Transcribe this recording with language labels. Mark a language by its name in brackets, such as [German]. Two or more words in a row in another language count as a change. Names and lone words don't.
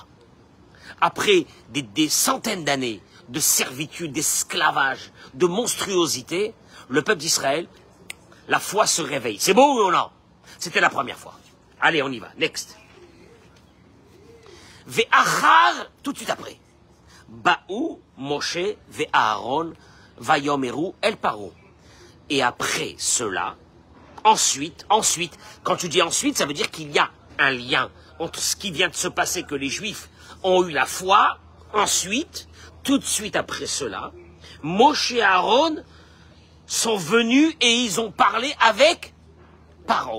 [French] Après des centaines d'années de servitude, d'esclavage, de monstruosité, le peuple d'Israël, la foi se réveille. C'est beau ou non? C'était la première fois. Allez, on y va. Next. Ve'achar, tout de suite après. [Hebrew] באו משה ואהרן ויאמרו אל פרעה. [French] Et après cela, ensuite, quand tu dis ensuite, ça veut dire qu'il y a un lien entre ce qui vient de se passer, que les Juifs ont eu la foi, ensuite, tout de suite après cela, Moshe et Aaron sont venus et ils ont parlé avec Paro.